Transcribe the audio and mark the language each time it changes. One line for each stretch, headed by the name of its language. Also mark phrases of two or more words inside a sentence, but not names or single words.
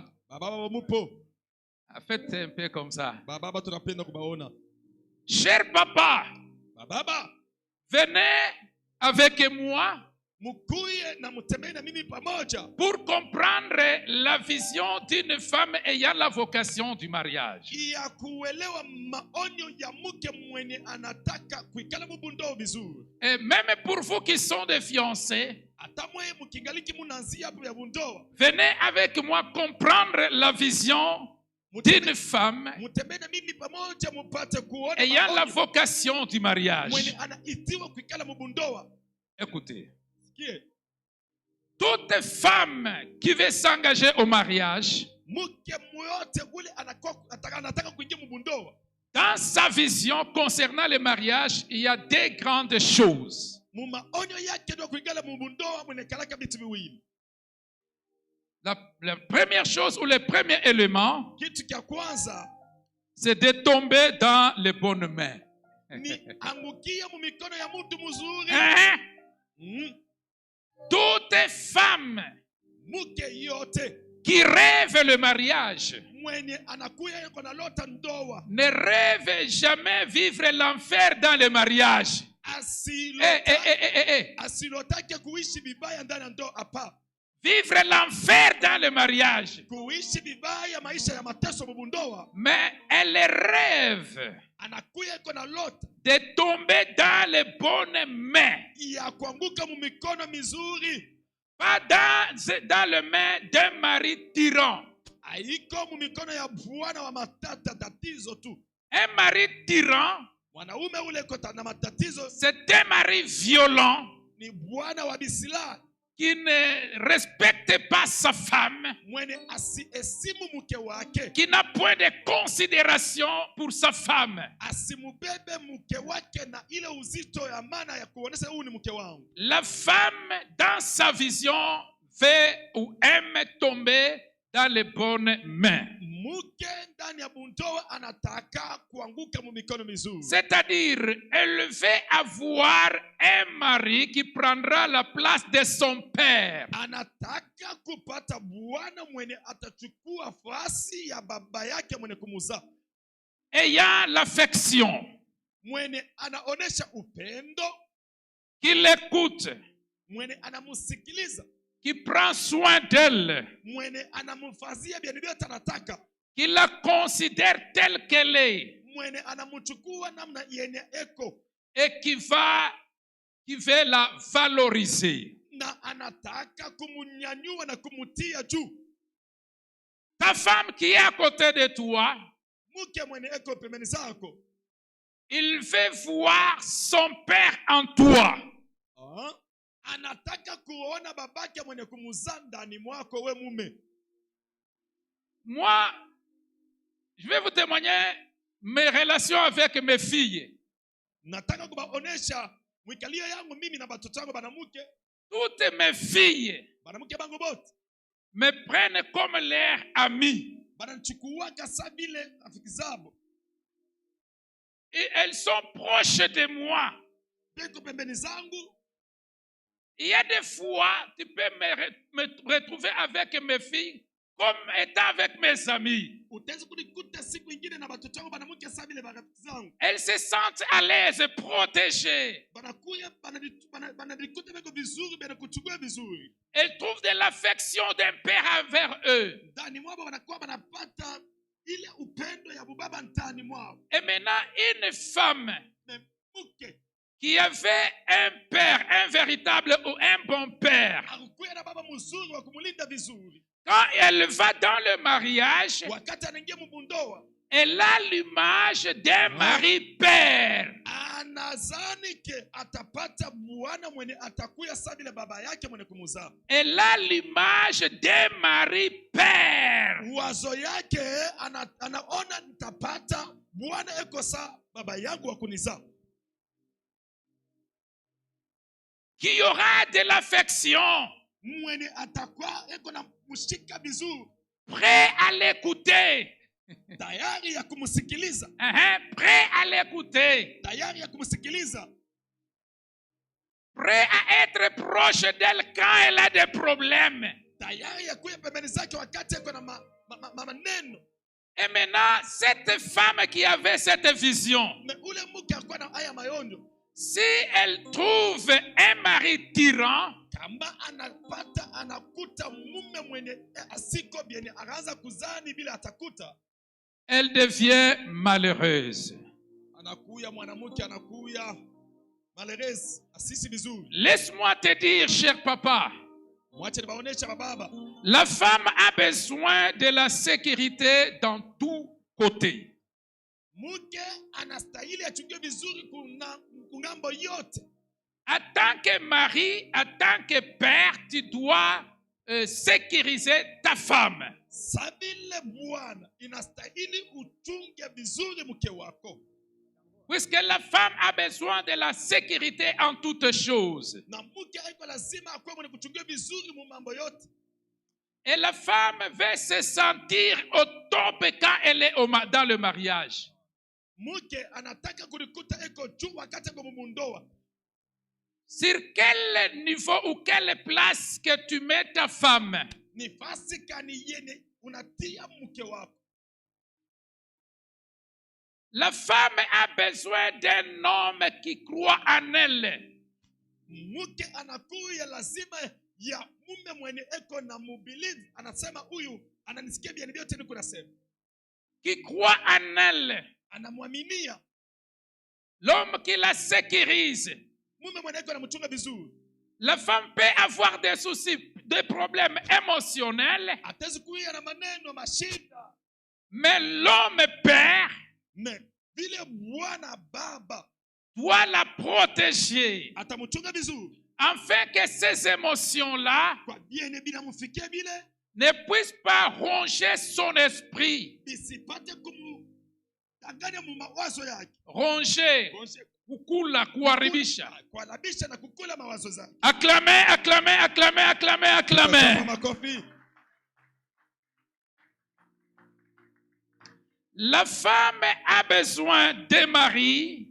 Swahili: Baba mupo.
French: Faites un peu comme ça.
Swahili: Baba tunapenda kubaona.
French: Cher papa,
Swahili: Baba
French: venez avec moi
Swahili: mukuye na mutembee na mimi pamoja
French: pour comprendre la vision d'une femme ayant la vocation du mariage.
Swahili: ya kuelewa maonyo ya mke mwenye anataka kuikala mubundoo vizuri.
French: Et même pour vous qui sont des fiancés,
Swahili: Hata mwe mkingaliki munanzia hapo ya bundoa.
French: venez avec moi comprendre la vision d'une femme
Swahili: Mutembee na mimi pamoja mupate kuona
French: ayant la
Swahili: maonyo
French: vocation du
Swahili: mwenye
French: mariage.
Swahili: anaitiwa kuikala mubundoa.
French: Écoutez,
Swahili: Sikie,
French: toute femme qui veut s'engager au mariage,
Swahili: mke mwote ule anataka kuingia mubundoa.
French: dans sa vision concernant le mariage, il y a deux grandes choses.
Swahili: Mumaonyo yake ndio kuikala mubundoa mwenekalaka vitu viwili.
French: La première chose ou le premier élément,
Swahili: Kitu kya kwanza
French: c'est de tomber dans les bonnes mains.
Swahili: ni angukia mu mikono ya mtu mzuri.
French: Hein? Toute femme
Swahili: Mke yote
French: qui rêve le mariage
Swahili: mwenye anakuya yuko na lota ndoa
French: ne rêve jamais vivre l'enfer dans le mariage.
Swahili: asilotake kuishi vibaya ndani ya ndoa. Hapa
French: Vivre l'enfer dans le mariage.
Swahili: kuishi vibaya maisha ya mateso mubundoa.
French: Mais elle rêve
Swahili: Anakuya yuko na lota
French: de tomber dans les bonnes mains.
Swahili: ya kuanguka mu mikono mizuri,
French: Pas dans les mains d'un mari tyran.
Swahili: haiko mu mikono ya bwana wa matata tatizo tu.
French: Un mari tyran,
Swahili: Mwanaume ule kota na matatizo
French: c'est un mari violent
Swahili: ni bwana wa bisila
French: qui ne respecte pas sa femme,
Swahili: mwenye asiheshimu mke wake,
French: qui n'a point de considération pour sa femme.
Swahili: asimubebe mke wake na ile uzito ya maana ya kuonesha huyu ni mke wangu.
French: La femme, dans sa vision, veut ou aime tomber dans les bonnes mains.
Swahili: Mke ndani ya bundoa anataka kuanguka mu mikono mizuri.
French: C'est-à-dire, elle veut avoir un mari qui prendra la place de son père.
Swahili: Anataka kupata bwana mwenye atachukua fasi ya baba yake mwenye kumuzaa.
French: Ayant l'affection,
Swahili: Mwenye anaonesha upendo,
French: qui l'écoute,
Swahili: mwenye anamusikiliza,
French: qui prend soin d'elle,
Swahili: mwenye anamfazia bien vyote anataka,
French: qui la considère telle qu'elle est,
Swahili: mwenye anamchukua namna yenye eko
French: et qui veut la valoriser.
Swahili: na anataka kumunyanyua na kumutia juu.
French: Ta femme qui est à côté de toi,
Swahili: Mke mwenye eko pembeni zako
French: il veut voir son père en toi.
Swahili: anataka kuona babake mwenye kumuzaa ndani mwako we mume.
French: Moi, je vais vous témoigner mes relations avec mes filles.
Swahili: Nataka kubaonesha mwikalia yangu mimi na batoto yangu banamuke.
French: Toutes mes filles
Swahili: Banamuke bangu bote
French: me prennent comme leur ami.
Swahili: bananichukua kasa vile rafiki zabo.
French: Et elles sont proches de moi.
Swahili: Beko pembeni zangu.
French: Il y a des fois, tu peux me retrouver avec mes filles comme étant avec mes amis.
Swahili: Utaweza kunikuta siku nyingine na batoto wangu banamuke kasa vile rafiki zangu.
French: Elles se sentent à l'aise, protégées.
Swahili: Banakuya bananikuta beko vizuri, banakuchukua vizuri.
French: Elles trouvent de l'affection d'un père envers eux.
Swahili: Ndani mwao banakuwa banapata ile upendo ya baba ndani mwao.
French: Et maintenant, une femme
Swahili: Mke
French: qui avait un père, un véritable ou un bon père,
Swahili: akukuya na baba mzuri wa kumulinda vizuri.
French: quand elle va dans le mariage,
Swahili: Wakati anaingia mbundoa,
French: elle a l'image d'un mari-père.
Swahili: anazani ke atapata bwana mwenye atakuya sawa vile baba yake mwenye kumuzaa.
French: Elle a l'image d'un mari-père.
Swahili: Wazo yake anaona nitapata bwana eko sawa baba yangu wa kunizaa,
French: qui aura de l'affection,
Swahili: mwenye atakuwa eko na mshika vizuri,
French: prêt à l'écouter.
Swahili: tayari ya kumsikiliza,
French: Prêt à l'écouter.
Swahili: tayari ya kumsikiliza,
French: Prêt à être proche d'elle quand elle a des problèmes.
Swahili: tayari ya kuya pembeni zake wakati eko na maneno.
French: Et maintenant, cette femme qui avait cette vision,
Swahili: Me ule mke akuwa na haya maonyo,
French: si elle trouve un mari tyran,
Swahili: kama anakuta mume mwenye asiko bieni, anaanza kuzani bila atakuta,
French: elle devient malheureuse.
Swahili: anakuya mwanamke, anakuya malheureuse, asisi vizuri.
French: Laisse-moi te dire, cher papa,
Swahili: Mwache nibaonesha bababa,
French: la femme a besoin de la sécurité dans tous côtés.
Swahili: mke anastahili achunge vizuri kungambo yote.
French: En tant que mari, en tant que père, tu dois sécuriser ta femme.
Swahili: Sabile bwana, inastahili uchunge vizuri mke wako,
French: Puisque la femme a besoin de la sécurité en toutes choses.
Swahili: na mke aiko lazima akuwe mwenye kuchunga vizuri mu mambo yote.
French: Et la femme veut se sentir au top quand elle est dans le mariage.
Swahili: Mke anataka kulikuta eko juu wakati eko mumundoa.
French: Sur quel niveau ou quelle place que tu mets ta femme,
Swahili: Ni fasi kani yene unatia mke wako.
French: la femme a besoin d'un homme qui croit en elle.
Swahili: Mke anakuya lazima ya mume mwenye eko na mubelieve, anasema huyu ananisikia bien vyote niko nasema,
French: Qui croit en elle.
Swahili: anamwaminia.
French: L'homme qui la sécurise.
Swahili: Mume mwenye eko anamchunga vizuri.
French: La femme peut avoir des soucis, des problèmes émotionnels,
Swahili: Atezi kuya na maneno mashida,
French: mais l'homme père
Swahili: me vile bwana baba
French: doit la protéger
Swahili: atamchunga vizuri,
French: afin que ces émotions-là
Swahili: kwa bien bila mfikie bile
French: ne puissent pas ronger son esprit.
Swahili: bisipate kumdanganya mu mawazo yake. Ronger, kukula, kuharibisha. Kuharibisha na kukula mawazo zake.
French: Acclamez, acclamez, acclamez, acclamez, acclamez.
Swahili: Makofi.
French: La femme a besoin d'un mari,